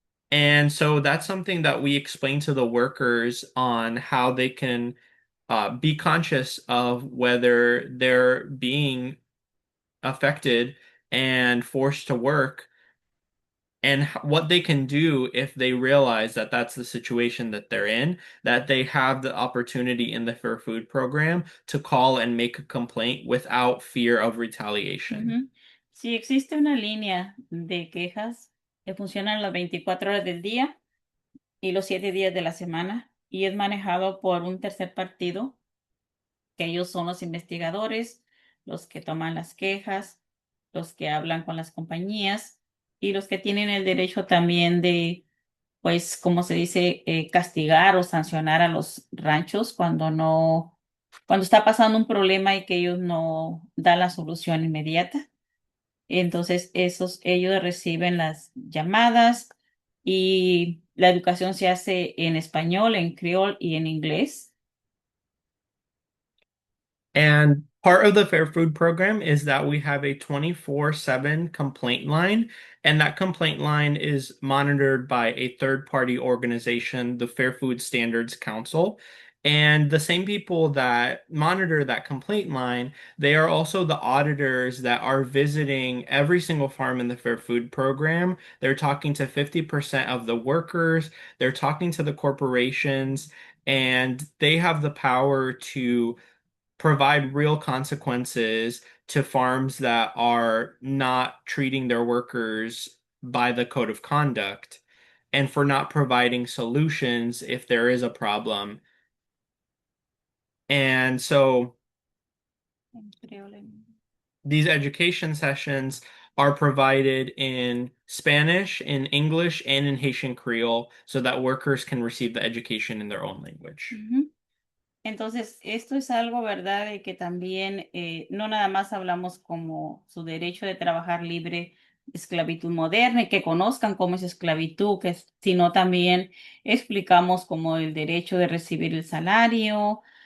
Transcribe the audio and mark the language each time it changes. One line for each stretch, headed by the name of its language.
English: And so that's something that we explain to the workers on how they can be conscious of whether they're being affected and forced to work and what they can do if they realize that that's the situation that they're in, that they have the opportunity in the Fair Food Program to call and make a complaint without fear of retaliation. Ujú.
Spanish: Sí, existe una línea de quejas que funciona las 24 horas del día y los 7 días de la semana y es manejado por un tercer partido, que ellos son los investigadores, los que toman las quejas, los que hablan con las compañías y los que tienen el derecho también de pues, como se dice, castigar o sancionar a los ranchos cuando está pasando un problema y que ellos no dan la solución inmediata. Entonces, ellos reciben las llamadas y la educación se hace en español, en criol y en inglés.
English: And part of the Fair Food Program is that we have a 24/7 complaint line, and that complaint line is monitored by a third-party organization, the Fair Food Standards Council. And the same people that monitor that complaint line, they are also the auditors that are visiting every single farm in the Fair Food Program. They're talking to 50% of the workers, they're talking to the corporations, and they have the power to provide real consequences to farms that are not treating their workers by the code of conduct and for not providing solutions if there is a problem. And so
Spanish: En criol,
English: these education sessions are provided in Spanish, in English, and in Haitian Creole so that workers can receive the education in their own language. Ujú.
Spanish: Entonces, esto es algo, ¿verdad? De que también no nada más hablamos como su derecho de trabajar libre de esclavitud moderna y que conozcan cómo es esclavitud, sino también explicamos como el derecho de recibir el salario,